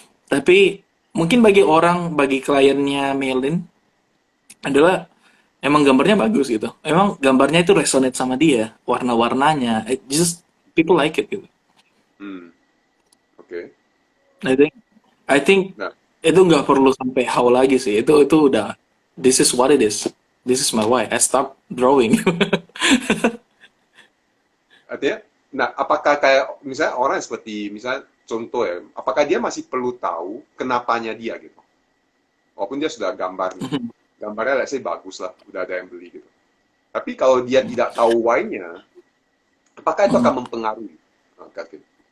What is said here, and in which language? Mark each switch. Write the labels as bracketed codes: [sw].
[id] Tapi mungkin bagi kliennya Melin adalah emang gambarnya bagus gitu. Emang gambarnya itu resonate sama dia, warna-warnanya. [en] Just people like it [id] gitu. Hmm. Oke. [en] I think I think Nah, [id] itu nggak perlu sampai how lagi sih. Itu udah [en] this is what it is. This is my why. I start drawing. [id] artinya, nah apakah kayak misalnya orang seperti misalnya contoh ya, apakah dia masih perlu tahu kenapanya dia gitu? Walaupun dia sudah gambar nih, gambarnya let's say bagus lah, udah ada yang beli gitu. Tapi kalau dia tidak tahu why-nya, apakah itu akan mempengaruhi, Kevin?